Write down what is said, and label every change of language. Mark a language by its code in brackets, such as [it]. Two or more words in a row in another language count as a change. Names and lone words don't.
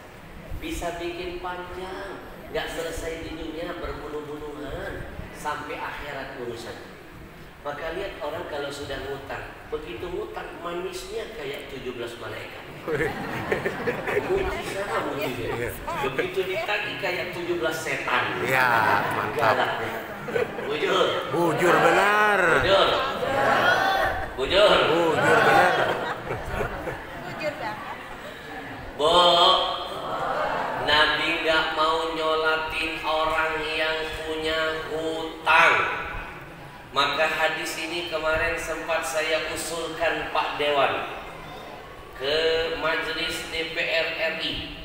[id] Bisa bikin panjang, gak selesai di dunia, berbunuh-bunuhan sampai akhirat urusan. Maka lihat orang kalau sudah ngutang, begitu ngutang manisnya kayak 17 malaikat. Begitu ditagih kayak 17 setan. Ya, mantap. Bujur. Bujur benar. Bujur. Bujur. Bujur benar. Bujur banget. Bu, Nabi nggak mau nyolatin orang yang punya hutang. Maka hadis ini kemarin sempat saya usulkan Pak Dewan ke Majelis DPR RI.